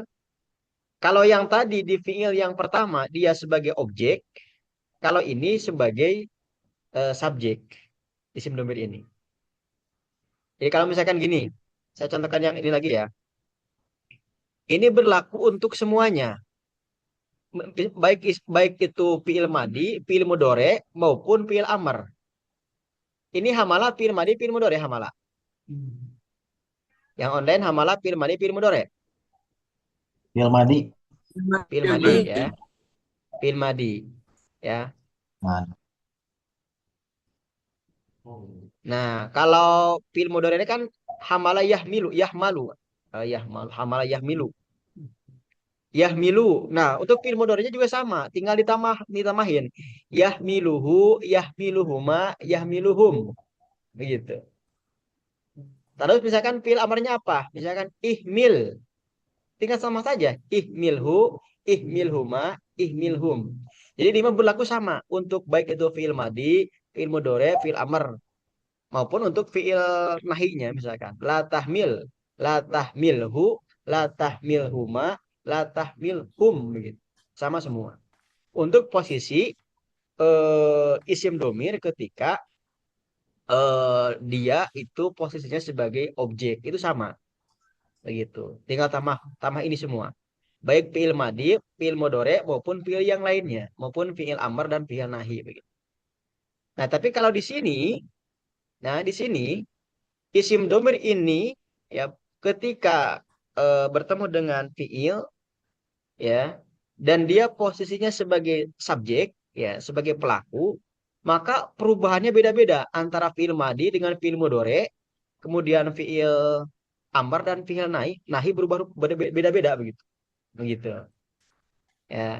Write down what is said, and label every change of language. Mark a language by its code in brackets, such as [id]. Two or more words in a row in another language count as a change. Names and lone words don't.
[id] Kalau yang tadi di fiil yang pertama dia sebagai objek, kalau ini sebagai subjek [ar] اسم ضمير [id] ini. Jadi kalau misalkan gini, saya contohkan yang ini lagi ya. Ini berlaku untuk semuanya. Baik itu [ar] فعل ماضي, فعل مضارع [id] maupun [ar] فعل أمر. Ini حمله فعل ماضي فعل مضارع حمله. Yang online حمله فعل ماضي فعل مضارع. فعل ماضي. فعل ماضي ya. فعل ماضي ya. [id] Mana? Nah, kalau [ar] فعل مضارع [id] ini kan [ar] حمل يحمل يحمل. حمل يحمل يحمل. [id] Nah, untuk fiil mudhari'nya juga sama, tinggal ditamahin. [ar] يحمله يحملهما يحملهم. [id] Begitu. Terus misalkan fiil amarnya apa? Misalkan ihmil. Tinggal sama saja. [ar] احمله احملهما احملهم. [id] Jadi lima berlaku sama untuk baik itu [ar] فعل ماضي, فعل مضارع, فعل أمر [id] maupun untuk fiil nahinya misalkan [ar] لا تحمل لا تحمله لا تحملهما لا تحملهم [id] begitu. Sama semua. Untuk posisi [ar] اسم ضمير [id] ketika dia itu posisinya sebagai objek itu sama begitu. Tinggal tambah tambah ini semua. Baik [ar] فعل ماضي, فعل مضارع [id] maupun fiil yang lainnya, maupun [ar] فعل أمر [id] dan [ar] فعل نهي [id] begitu. Nah, tapi kalau di sini, nah di sini [ar] اسم ضمير [id] ini ya ketika bertemu dengan fiil ya dan dia posisinya sebagai subjek ya sebagai pelaku, maka perubahannya beda-beda antara [ar] فعل ماضي [id] dengan [ar] فعل مضارع, [id] kemudian [ar] فعل أمر [id] dan [ar] فعل نهي نهي [id] berubah beda-beda begitu begitu ya.